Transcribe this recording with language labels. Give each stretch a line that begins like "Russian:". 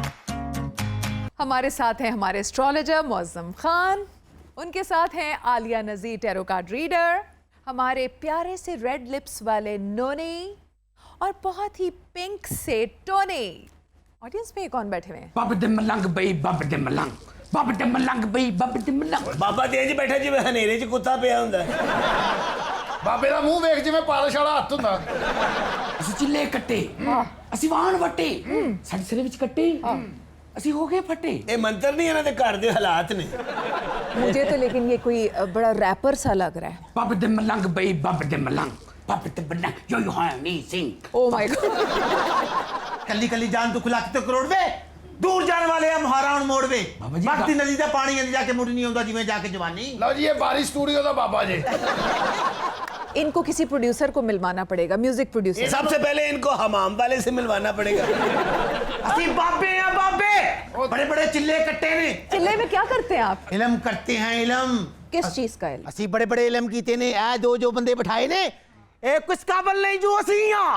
Hindi: हमारे साथ हैं हमारे एस्ट्रोलॉजर मुअज्जम खान, उनके साथ हैं आलिया नज़ीर टैरो कार्ड रीडर, हमारे प्यारे से रेड लिप्स वाले नोनी, और बहुत ही पिंक से टोनी। ऑडियंस में कौन बैठे हुए हैं?
Punjabi: ਬੱਬ ਦੇ ਮਲੰਗ ਬਈ ਬੱਬ ਦੇ ਮਲੰਗ ਬੱਬ ਦੇ ਮਲੰਗ ਬਈ ਬੱਬ ਦੇ ਮਲੰਗ ਬਾਬਾ ਤੇਜ ਬੈਠਾ ਜਿਵੇਂ ਹਨੇਰੇ 'ਚ ਕੁੱਤਾ ਪਿਆ ਹੁੰਦਾ ਬਾਬੇ ਦਾ ਮੂੰਹ ਵੇਖ ਜਿਵੇਂ ਪਾਲਿਸ਼ ਵਾਲਾ ਹੱਥ ਹੁੰਦਾ। ਅਸੀਂ ਚਿੱਲੇ ਕੱਟੇ ਅਸੀਂ ਵਾਹਣ ਵੱਟੇ ਸਾਡੇ ਸਿਰ ਵਿੱਚ ਕੱਟੇ ਅਸੀਂ ਹੋ ਗਏ ਫੱਟੇ। ਇਹ ਮੰਤਰ ਨਹੀਂ ਇਹਨਾਂ ਦੇ ਘਰ ਦੇ ਹਾਲਾਤ ਨੇ।
Hindi: मुझे तो लेकिन ये कोई बड़ा रैपर सा लग रहा है।
Punjabi: ਬੱਬ ਦੇ ਮਲੰਗ ਬਈ ਬੱਬ ਦੇ ਮਲੰਗ ਬੱਬ ਦੇ ਮਲੰਗ ਯੋ Honey Singh.
English: Oh my God!
Punjabi: ਕੱਲੀ ਕੱਲੀ ਜਾਨ ਦੁੱਖ ਲੱਖ ਤੇ ਕਰੋੜ ਵੇ ਦੂਰ ਜਾਣ ਵਾਲੇ ਆ ਮੁਹਾਰਾ ਹੁਣ ਮੋੜ ਵੇ ਬਾਬਾ ਜੀ, ਵਕਤੀ ਨਦੀ ਦਾ ਪਾਣੀ ਅੰਦਰ ਜਾ ਕੇ ਮੁੜ ਨਹੀਂ ਆਉਂਦਾ ਜਿਵੇਂ ਜਾ ਕੇ ਜਵਾਨੀ। ਲਓ ਜੀ, ਇਹ ਬਾਰੀ ਸਟੂਡੀਓ ਦਾ ਬਾਬਾ ਜੀ।
Hindi: इनको किसी प्रोड्यूसर को मिलवाना पड़ेगा, म्यूजिक प्रोड्यूसर। सबसे पहले इनको हमाम वाले से मिलवाना पड़ेगा।
Punjabi: ਅਸੀਂ ਬਾਬੇ ਆ ਬਾਬੇ ਬੜੇ ਬੜੇ ਚਿੱਲੇ ਕੱਟੇ ਨੇ।
Hindi: चिल्ले में क्या करते हैं आप? ਇਲਮ ਕਰਤੇ हैं इलम। किस चीज का इल्म?
Punjabi: ਅਸੀਂ ਬੜੇ ਬੜੇ ਇਲਮ ਕੀਤੇ ਨੇ। ਇਹ ਦੋ ਜੋ ਬੰਦੇ ਬਿਠਾਏ ਨੇ ਇਹ ਕਿਸ ਕਾਬਲ ਨਹੀਂ ਜੋ ਅਸੀਂ ਆ।